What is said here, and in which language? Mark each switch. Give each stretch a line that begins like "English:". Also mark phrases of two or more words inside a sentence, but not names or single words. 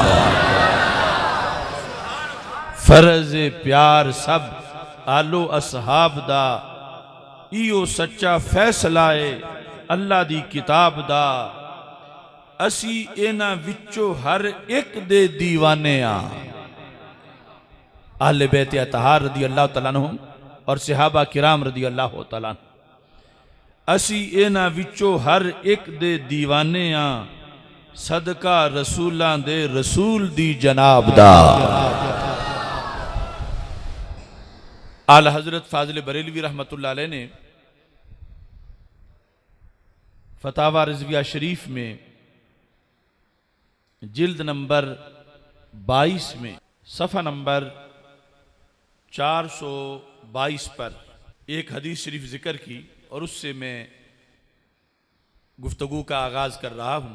Punjabi: فرضِ پیار سب آل و اصحاب دا، ایہو سچا فیصلہ ہے اللہ دی کتاب دا، اسی ایہناں وچوں ہر اک دے دیوانے آں.
Urdu: اہلِ بیتِ اطہار
Arabic: رضي الله تعالى عنهم
Urdu: اور صحابہ کرام
Arabic: رضي الله تعالى عنهم,
Punjabi: اسی ایہناں وچوں ہر اک دے دیوانے آں، صدقہ رسولاں دے رسول دی جناب دا.
Urdu: اعلیٰ حضرت فاضل بریلوی
Arabic: رحمة الله عليه
Urdu: نے فتاویٰ رضویہ شریف میں جلد نمبر 22 میں صفحہ نمبر 422 پر ایک حدیث شریف ذکر کی، اور اس سے میں گفتگو کا آغاز کر رہا ہوں.